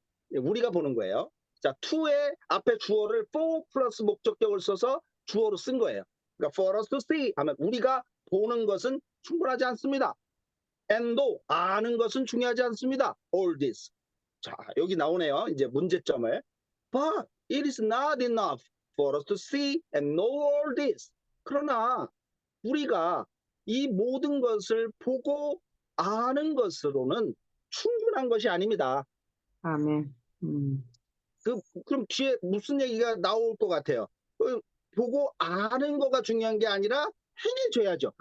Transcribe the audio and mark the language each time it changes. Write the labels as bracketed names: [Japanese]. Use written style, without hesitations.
[Korean] 우리가 보는 거예요. 자, to의 앞에 주어를 for 플러스 목적격을 써서 주어로 쓴 거예요. 그러니까 [English] for us to see [Korean] 하면 우리가 보는 것은 충분하지 않습니다. and도 아는 것은 중요하지 않습니다. [English] all this. [Korean] 자, 여기 나오네요. 이제 문제점을. [English] But it is not enough for us to see and know all this. [Korean] 그러나 우리가 이 모든 것을 보고 아는 것으로는 충분한 것이 아닙니다. 아멘. 그럼 뒤에 무슨 얘기가 나올 것 같아요? 보고 아는 거가 중요한 게 아니라 행해줘야죠.